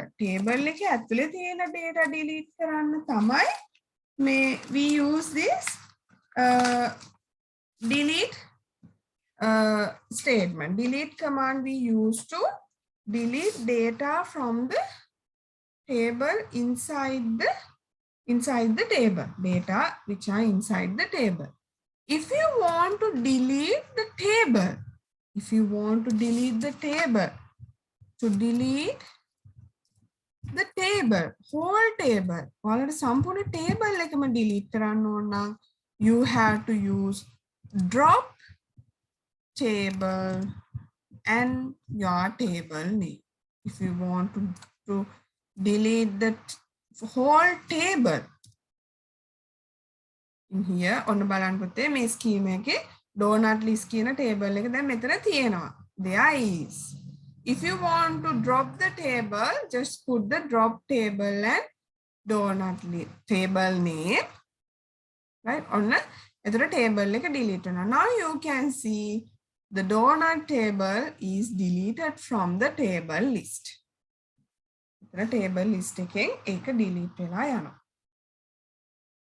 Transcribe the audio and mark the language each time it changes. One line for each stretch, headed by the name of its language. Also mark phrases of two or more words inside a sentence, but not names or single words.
Sinhala: Table එකේ ඇතුලේ තියෙන data delete කරන්න තමයි
English: we use this delete statement. Delete command we use to delete data from the table inside the table. Data which are inside the table. If you want to delete the table, to delete the table, whole table,
Sinhala: ඔයාලට සම්පූර්ණ table එකම delete කරන්න ඕන නම්
English: you have to use drop table and your table name. If you want to delete the whole table, in here
Sinhala: ඔන්න බලන්න පුතේ මේ scheme එකේ donut list කියන table එක දැන් මෙතන තියෙනවා.
English: There is. If you want to drop the table, just put the drop table and donut list table name. Right?
Sinhala: ඔන්න එතකොට table එක delete වෙනවා.
English: Now you can see the donut table is deleted from the table list.
Sinhala: එතන table list එකෙන් ඒක delete වෙලා යනවා.